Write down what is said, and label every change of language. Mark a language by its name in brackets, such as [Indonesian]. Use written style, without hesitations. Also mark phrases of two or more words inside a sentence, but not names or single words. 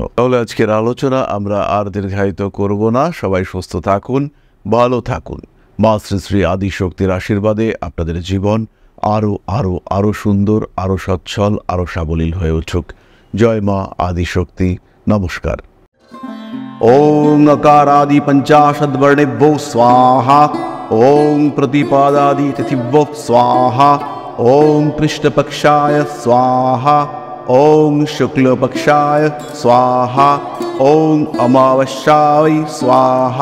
[Bangla] তাহলে আজকের আলোচনা আমরা আর দীর্ঘায়িত করব না। সবাই সুস্থ থাকুন, ভালো থাকুন। মা শ্রী শ্রী আদিশক্তির আশীর্বাদে আপনাদের জীবন আরও আরও আরও সুন্দর, আরও সচ্ছল, আরও সাবলীল হয়ে উঠুক। জয় মা আদিশক্তি। নমস্কার। [Sanskrit] ओम नकारादि पंचाशद्वर्णेभ्यो स्वाहा। ओम प्रतिपादादि तिथिभ्यो स्वाहा। ओम कृष्णपक्षाय स्वाहा। ओम शुक्लपक्षाय स्वाहा। ओम अमावस्याय स्वाहा।